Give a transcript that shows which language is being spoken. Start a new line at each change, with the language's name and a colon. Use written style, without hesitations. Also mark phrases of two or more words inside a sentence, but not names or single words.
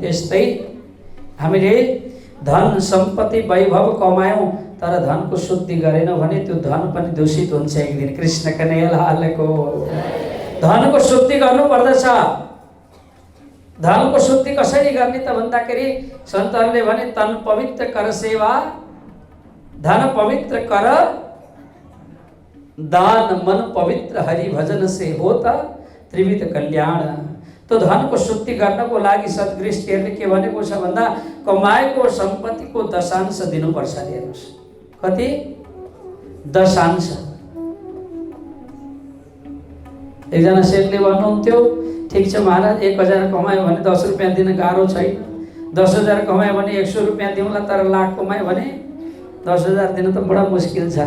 Nepali: त्यस्तै हामीले धन सम्पत्ति वैभव कमायौँ तर धनको शुद्धि गरेनौँ भने त्यो धन पनि दूषित हुन्छ एक दिन। कृष्ण कन्हैया लालको। धनको शुद्धि गर्नुपर्दछ। धनको शुद्धि कसरी गर्ने त भन्दाखेरि सन्तहरूले भने,
Hindi: तन पवित्र कर सेवा, धन पवित्र कर दान, मन पवित्र हरि भजन से होता त्रिविध कल्याण।
Nepali: तो धनको शुद्धि गर्नको लागि सद्गृष्टिहरूले के भनेको छ भन्दा, कमाएको सम्पत्तिको दशांश दिनुपर्छ। हेर्नुहोस् कति? दशांश। एकजना सेठले भन्नुहुन्थ्यो, ठिक छ महाराज, 1000 कमायो भने 10 रुपियाँ दिन गाह्रो छैन, 10,000 कमायो भने 100 रुपियाँ दिउँला, तर लाख कमायो भने 10,000 दिन त बडा मुस्किल छ।